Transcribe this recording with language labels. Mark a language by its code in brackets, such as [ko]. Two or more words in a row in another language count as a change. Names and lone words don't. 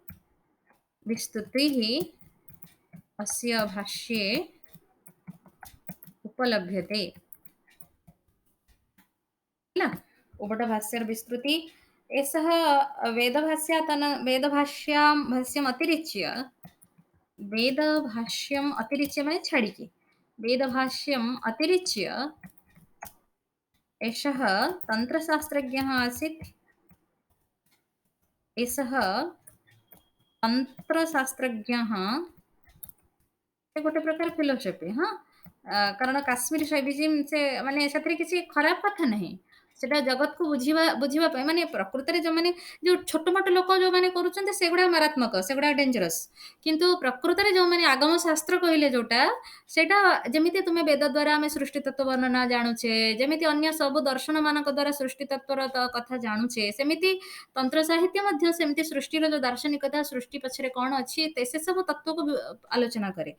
[sa] किल उबटभाष्यर विस्तृति एषः वेदभाष्यम् अतिरिच्य [or] ମାନେ ଛାଡ଼ିକି [sa] वेदभाष्यम् अतिरिच्य एषः तन्त्रशास्त्रज्ञः आसीत्। एषः तन्त्रशास्त्रज्ञः [or] ଗୋଟେ ପ୍ରକାର फिलोसफी କାରଣ କାଶ୍ମୀର ଶୈବିଜିମ୍ ସେ ମାନେ ସେଥିରେ କିଛି ଖରାପ କଥା ନାହିଁ। ସେଟା ଜଗତକୁ ବୁଝିବା ପାଇଁ ମାନେ ପ୍ରକୃତରେ ଯୋଉମାନେ ଯୋଉ ଛୋଟ-ମୋଟ ଲୋକ ଯୋଉମାନେ କରୁଛନ୍ତି ସେଗୁଡା ମାରାତ୍ମକ, ସେଗୁଡା ଡେଞ୍ଜରସ୍। କିନ୍ତୁ ପ୍ରକୃତରେ ଯୋଉମାନେ ଆଗମ ଶାସ୍ତ୍ର କହିଲେ ଯୋଉଟା, ସେଇଟା ଯେମିତି ତୁମେ ବେଦ ଦ୍ଵାରା ଆମେ ସୃଷ୍ଟି ତତ୍ତ୍ୱ ବର୍ଣ୍ଣନା ଜାଣୁଛେ, ଯେମିତି ଅନ୍ୟ ସବୁ ଦର୍ଶନମାନଙ୍କ ଦ୍ଵାରା ସୃଷ୍ଟି ତତ୍ତ୍ୱର କଥା ଜାଣୁଛେ, ସେମିତି ତନ୍ତ୍ର ସାହିତ୍ୟ ମଧ୍ୟ ସେମିତି ସୃଷ୍ଟିର ଯୋଉ ଦାର୍ଶନିକତା, ସୃଷ୍ଟି ପଛରେ କଣ ଅଛି ସେସବୁ ତତ୍ତ୍ୱକୁ ଆଲୋଚନା କରେ।